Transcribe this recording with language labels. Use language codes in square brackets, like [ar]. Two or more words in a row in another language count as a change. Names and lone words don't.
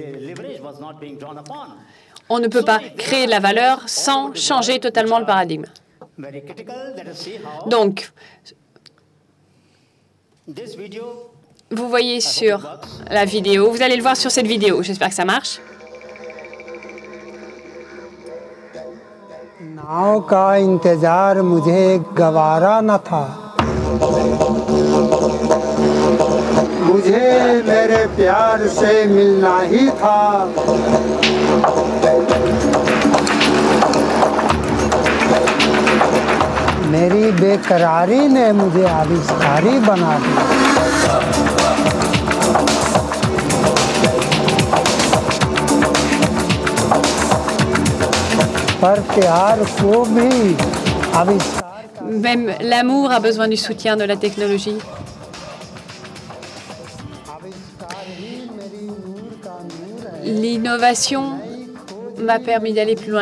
[fr] On ne peut pas créer de la valeur sans changer totalement le paradigme. Donc, vous voyez sur la vidéo, vous allez le voir sur cette vidéo, j'espère que ça marche. [hi] नाव का इंतजार मुझे गवारा न था मुझे मेरे प्यार से मिलना ही था मेरी बेकरारी ने मुझे आविष्कारी बना दिया [fr] Même l'amour a besoin du soutien de la technologie. L'innovation m'a permis d'aller plus loin.